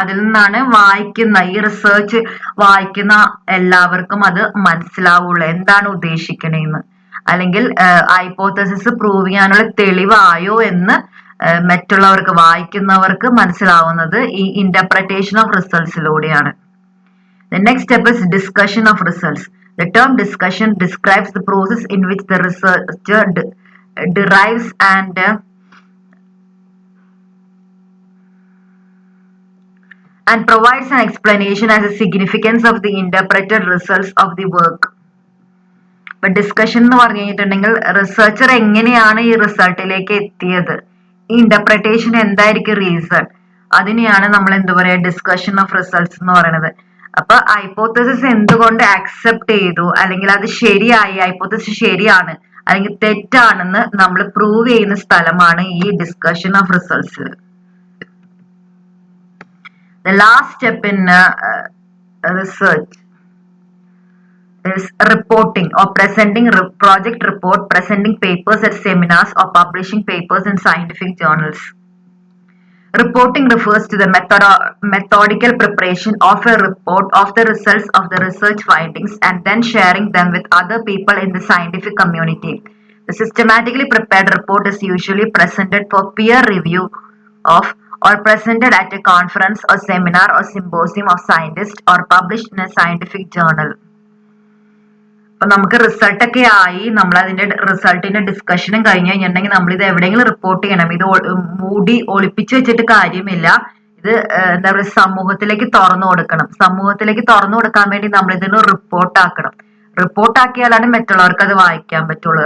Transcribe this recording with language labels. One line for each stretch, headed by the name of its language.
Malayalam: അതിൽ നിന്നാണ് ഈ റിസർച്ച് വായിക്കുന്ന എല്ലാവർക്കും അത് മനസ്സിലാവുള്ളൂ, എന്താണ് ഉദ്ദേശിക്കണേന്ന്. അല്ലെങ്കിൽ ഹൈപ്പോത്തസിസ് പ്രൂവ് ചെയ്യാനുള്ള തെളിവായോ എന്ന് മറ്റുള്ളവർക്ക്, വായിക്കുന്നവർക്ക് മനസ്സിലാവുന്നത് ഈ ഇന്റർപ്രറ്റേഷൻ of റിസൾട്ട്സിലൂടെയാണ്.
English: The next step is discussion of results. The term discussion describes the process in which the researcher derives and provides an explanation as a significance of the interpreted results of the work.
Malayalam: ഇപ്പൊ discussion എന്ന് പറഞ്ഞു കഴിഞ്ഞിട്ടുണ്ടെങ്കിൽ researcher എങ്ങനെയാണ് ഈ റിസൾട്ടിലേക്ക് എത്തിയത്, ഈ interpretation എന്തായിരിക്കും reason, അതിനെയാണ് നമ്മൾ എന്താ പറയാ ഡിസ്കഷൻ ഓഫ് റിസൾട്ട്സ് എന്ന് പറയുന്നത്. അപ്പൊ ഹൈപ്പോത്തസിസ് എന്തുകൊണ്ട് അക്സെപ്റ്റ് ചെയ്തു, അല്ലെങ്കിൽ അത് ശരിയായി, ഹൈപ്പോത്തസിസ് ശരിയാണ് അല്ലെങ്കിൽ തെറ്റാണെന്ന് നമ്മൾ പ്രൂവ് ചെയ്യുന്ന സ്ഥലമാണ് ഈ discussion of results.
English: The last step in research is reporting or presenting project report, presenting papers at seminars or publishing papers in scientific journals. Reporting refers to the methodical preparation of a report of the results of the research findings and then sharing them with other people in the scientific community. The systematically prepared report is usually presented for peer review or presented at a conference or seminar or symposium of scientists or published in a scientific journal.
Malayalam: അപ്പൊ നമുക്ക് result ഒക്കെ ആയി, നമ്മൾ അതിന്റെ റിസൾട്ടിന്റെ ഡിസ്കഷനും കഴിഞ്ഞ് കഴിഞ്ഞിട്ടുണ്ടെങ്കിൽ നമ്മൾ ഇത് എവിടെയെങ്കിലും റിപ്പോർട്ട് ചെയ്യണം. ഇത് മൂടി ഒളിപ്പിച്ചു വെച്ചിട്ട് കാര്യമില്ല. ഇത് എന്താ പറയുക, സമൂഹത്തിലേക്ക് തുറന്നു കൊടുക്കണം. സമൂഹത്തിലേക്ക് തുറന്നു കൊടുക്കാൻ വേണ്ടി നമ്മൾ ഇതിന് റിപ്പോർട്ടാക്കണം. റിപ്പോർട്ടാക്കിയാലാണ് മറ്റുള്ളവർക്ക് അത് വായിക്കാൻ പറ്റുള്ളൂ.